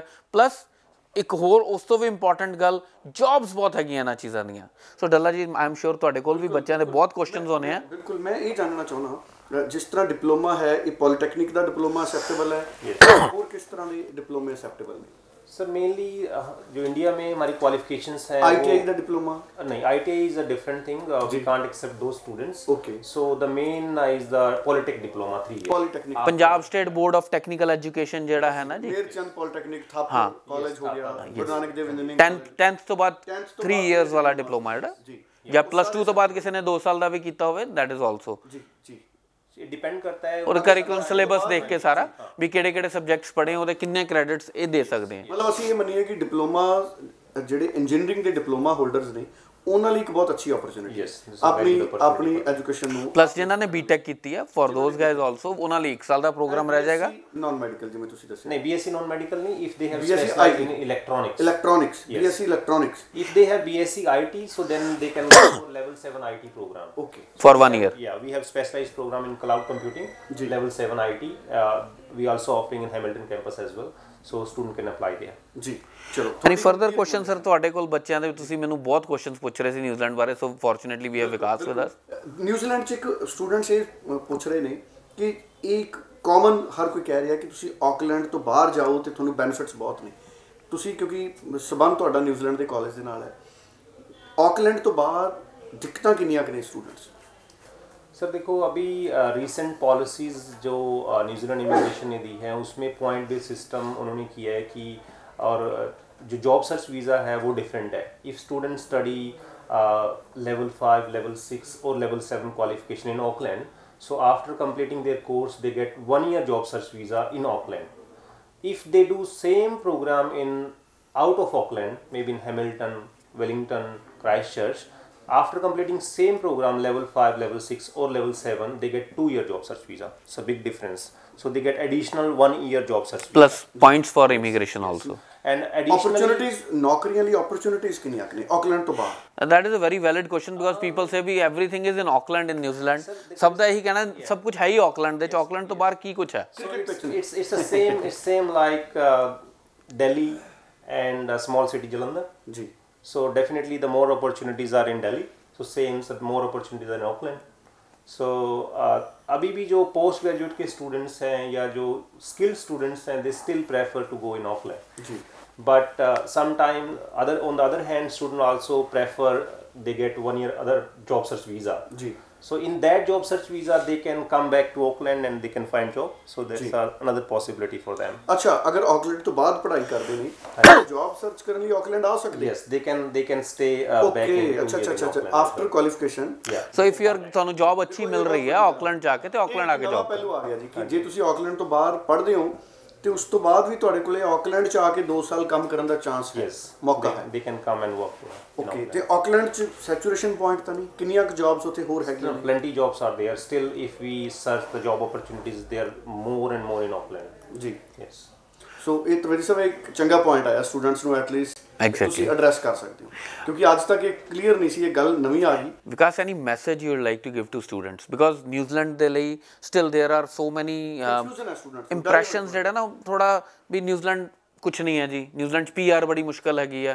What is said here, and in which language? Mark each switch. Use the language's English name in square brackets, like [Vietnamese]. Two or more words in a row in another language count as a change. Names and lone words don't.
[Punjabi] ਪਲੱਸ ਇੱਕ ਹੋਰ ਉਸ ਤੋਂ ਵੀ ਇੰਪੋਰਟੈਂਟ ਗੱਲ, ਜੌਬਸ ਬਹੁਤ ਹੈਗੀਆਂ ਇਹਨਾਂ ਚੀਜ਼ਾਂ ਦੀਆਂ। ਸੋ ਡੱਲਾ ਜੀ, [English] I am sure [Punjabi] ਤੁਹਾਡੇ ਕੋਲ ਵੀ ਬੱਚਿਆਂ ਦੇ ਬਹੁਤ ਕੁਐਸਚਨਸ ਹੋਣੇ ਆ। ਬਿਲਕੁਲ, ਮੈਂ ਇਹ ਜਾਣਨਾ ਚਾਹੁੰਦਾ ਜਿਸ ਤਰ੍ਹਾਂ ਡਿਪਲੋਮਾ ਹੈ, ਇਹ ਪੋਲੀਟੈਕਨਿਕ ਦਾ ਡਿਪਲੋਮਾ ਅਸੈਪਟੇਬਲ ਹੈ, ਹੋਰ ਕਿਸ ਤਰ੍ਹਾਂ ਦੇ ਡਿਪਲੋਮੇ ਅਸੈਪਟੇਬਲ ਨੇ? [Hindi] सर मेनली जो इंडिया में हमारी क्वालिफिकेशंस है, ITI का डिप्लोमा नहीं, [English] ITI is a different thing. We can't accept those students. Okay. So the main is the Polytech diploma 3 years. पॉलिटेक्निक [Punjabi] ਪੰਜਾਬ ਸਟੇਟ ਬੋਰਡ ਆਫ ਟੈਕਨੀਕਲ ਐਜੂਕੇਸ਼ਨ ਜਿਹੜਾ ਹੈ ਨਾ ਜੀ, ਮੇਰਚੰਦ ਪੋਲੀਟੈਕਨਿਕ ਥਾਪਰ ਕਾਲਜ ਹੋ ਗਿਆ, ਗੁਰੂ ਨਾਨਕ ਦੇਵ ਇੰਜੀਨੀਅਰਿੰਗ 10th ਤੋਂ ਬਾਅਦ 3 ਇਅਰਸ ਵਾਲਾ ਡਿਪਲੋਮਾ ਜਿਹੜਾ ਜੀ, ਜਾਂ +2 ਤੋਂ ਬਾਅਦ ਕਿਸੇ ਨੇ 2 ਸਾਲ ਦਾ ਵੀ ਕੀਤਾ ਹੋਵੇ, [English] that is also. [Punjabi] ਜੀ ਜੀ [English] It depend [Hindi] करता है [Punjabi] ਔਰ ਕਰਿਕੂਲਮ ਸਿਲੇਬਸ ਦੇਖ ਕੇ ਸਾਰਾ ਵੀ ਕਿਹੜੇ ਸਬਜੈਕਟਸ ਪੜ੍ਹੇ, ਉਹਦੇ ਕਿੰਨੇ ਕ੍ਰੈਡਿਟਸ ਇਹ ਦੇ ਸਕਦੇ ਆ। ਮਤਲਬ ਅਸੀਂ ਇਹ ਮੰਨੀਏ ਕਿ ਡਿਪਲੋਮਾ ਜਿਹੜੇ ਇੰਜੀਨੀਅਰਿੰਗ ਦੇ ਡਿਪਲੋਮਾ ਹੋਲਡਰਸ ਨੇ ਉਹਨਾਂ ਲਈ ਇੱਕ ਬਹੁਤ ਅੱਛੀ ਓਪਰਚੁਨਿਟੀ ਹੈ ਆਪਣੀ ਐਜੂਕੇਸ਼ਨ ਨੂੰ। ਪਲੱਸ ਜਿਨ੍ਹਾਂ ਨੇ BTech ਕੀਤੀ ਹੈ, [English] for those guys also, [Punjabi] ਉਹਨਾਂ ਲਈ 1 ਸਾਲ ਦਾ ਪ੍ਰੋਗਰਾਮ ਰਹਿ ਜਾਏਗਾ। ਨਾਨ ਮੈਡੀਕਲ ਜਿਵੇਂ ਤੁਸੀਂ ਦੱਸਿਆ, [English] नहीं, BSc non medical नहीं, if they have specialized in electronics, BSc electronics, if they have BSc IT, so then they can go for level 7 IT program. okay, for 1 year. Yeah, we have specialized program in cloud computing, level 7 IT. We also offering in Hamilton campus as well, so student can apply there. [Punjabi] ਜੀ ਚਲੋ। [English] any further question [Punjabi] ਸਰ ਤੁਹਾਡੇ ਕੋਲ ਬੱਚਿਆਂ ਦੇ? ਤੁਸੀਂ ਮੈਨੂੰ ਬਹੁਤ ਕੁਐਸਚਨਸ ਪੁੱਛ ਰਹੇ ਸੀ ਨਿਊਜ਼ੀਲੈਂਡ ਬਾਰੇ, [English] so fortunately we have Vikas with us. [Punjabi] ਨਿਊਜ਼ੀਲੈਂਡ 'ਚ ਇੱਕ ਸਟੂਡੈਂਟਸ ਇਹ ਪੁੱਛ ਰਹੇ ਨੇ ਕਿ ਇੱਕ ਕਾਮਨ ਹਰ ਕੋਈ ਕਹਿ ਰਿਹਾ ਕਿ ਤੁਸੀਂ ਆਕਲੈਂਡ ਤੋਂ ਬਾਹਰ ਜਾਓ ਤੇ ਤੁਹਾਨੂੰ ਬੈਨੀਫਿਟਸ ਬਹੁਤ ਨੇ। ਤੁਸੀਂ ਕਿਉਂਕਿ ਸਬੰਧ ਤੁਹਾਡਾ ਨਿਊਜ਼ੀਲੈਂਡ ਦੇ ਕਾਲਜ ਦੇ ਨਾਲ ਹੈ, ਆਕਲੈਂਡ ਤੋਂ ਬਾਹਰ ਦਿੱਕਤਾਂ ਕਿੰਨੀਆਂ ਕੁ ਨੇ ਸਟੂਡੈਂਟਸ? [Hindi] सर देखो, अभी रिसेंट पॉलिसीज़ जो न्यूजीलैंड इमिग्रेशन ने दी है उसमें पॉइंट बेस्ड सिस्टम उन्होंने किया है कि, और जो जॉब सर्च वीज़ा है वो डिफरेंट है। [English] If student study level 5, level 6 or level 7 qualification in Auckland, so after completing their course they get 1 year job search visa in Auckland. If they do same program in out of Auckland, maybe in Hamilton, Wellington, Christchurch, After completing same program, level 5, level 6 or level 7, they get 2-year job search visa. It's a big difference. So they get additional 1-year job search visa. Plus points for immigration also. And additionally, opportunities, [Punjabi] ਨੌਕਰੀਆਂ ਲਈ opportunities ਕਿੰਨੀਆਂ ਨੇ ਆਕਲੈਂਡ ਤੋਂ ਬਾਹਰ? [English] That is a very valid question because people say [Punjabi] ਵੀ [English] everything is in Auckland in New Zealand. [Punjabi] ਸਭ ਦਾ ਇਹੀ ਕਹਿਣਾ ਸਭ ਕੁਝ ਹੈ ਹੀ ਆਕਲੈਂਡ ਦੇ ਚ, ਆਕਲੈਂਡ ਤੋਂ ਬਾਹਰ ਕੀ ਕੁਝ ਹੈ? [English] it's the same, it's same like Delhi and a small city Jalandhar. [Punjabi] ਜੀ. [English] So definitely the more opportunities are in Delhi. So same, so more opportunities are in Auckland. So [Hindi] अभी भी जो post graduate के students हैं [English] या जो skilled students हैं, they still prefer to go in Auckland. [Hindi] जी. [English] But sometime on the other hand, students also prefer they get 1-year other job search visa. जी. So in that job search visa, they can come back to Auckland and they can find job. So that's another possibility for them. [Punjabi] ਅੱਛਾ, ਅਗਰ ਆਕਲੈਂਡ ਤੋਂ ਬਾਅਦ ਪੜ੍ਹਾਈ ਕਰਦੇ ਨੇ ਤਾਂ ਜੌਬ ਸਰਚ ਕਰਨ ਲਈ ਆਕਲੈਂਡ ਆ ਸਕਦੇ? [English] Yes, they can stay back in [Punjabi] ਅੱਛਾ [English] after qualification. so if you are [Punjabi] ਤੁਹਾਨੂੰ ਜੌਬ ਅੱਛੀ ਮਿਲ ਰਹੀ ਹੈ ਆਕਲੈਂਡ ਜਾ ਕੇ ਤੇ ਆਕਲੈਂਡ ਆ ਕੇ ਜੌਬ ਪਹਿਲੂ ਆ ਗਿਆ ਜੀ ਕਿ ਜੇ ਤੁਸੀਂ ਆਕਲੈਂਡ ਤੋਂ ਬਾਹਰ ਪੜ੍ਹਦੇ ਹੋ ਤੇ ਉਸ ਤੋਂ ਬਾਅਦ ਵੀ ਤੁਹਾਡੇ ਕੋਲੇ ਆਕਲੈਂਡ ਚ ਆ ਕੇ 2 ਸਾਲ ਕੰਮ ਕਰਨ ਦਾ ਚਾਂਸ ਹੈ, ਮੌਕਾ ਹੈ. [English] They can come and work. [Punjabi] ਓਕੇ, ਤੇ ਆਕਲੈਂਡ ਚ ਸੈਚੂਰੇਸ਼ਨ ਪੁਆਇੰਟ ਤਾਂ ਨਹੀਂ? ਕਿੰਨੀਆਂ ਕੁ ਜੌਬਸ ਉੱਥੇ ਹੋਰ ਹੈਗੀਆਂ? [English] Plenty jobs are there. Still, if we search the job opportunities, they are more and more in Auckland. [Punjabi] ਜੀ. [English] Yes. [Punjabi] ਸੋ ਇਹ ਤਵੀਰ ਸਾਹਿਬ ਇੱਕ ਚੰਗਾ ਪੁਆਇੰਟ ਆਇਆ ਸਟੂਡੈਂਟਸ ਨੂੰ ਐਟਲੀਸਟ ਤੁਸੀਂ ਐਡਰੈਸ ਕਰ ਸਕਦੇ ਹੋ ਕਿਉਂਕਿ ਅੱਜ ਤੱਕ ਇਹ ਕਲੀਅਰ ਨਹੀਂ ਸੀ, ਇਹ ਗੱਲ ਨਵੀਂ ਆ ਗਈ. ਵਿਕਾਸ [English] any message you would like to give to students because [Punjabi] ਨਿਊਜ਼ੀਲੈਂਡ ਦੇ ਲਈ [English] still there are so many impressions [Punjabi] ਜਿਹੜਾ ਨਾ ਥੋੜਾ ਵੀ ਨਿਊਜ਼ੀਲੈਂਡ ਕੁਛ ਨਹੀਂ ਹੈ ਜੀ, ਨਿਊਜ਼ੀਲੈਂਡ 'ਚ PR ਬੜੀ ਮੁਸ਼ਕਲ ਹੈਗੀ ਆ.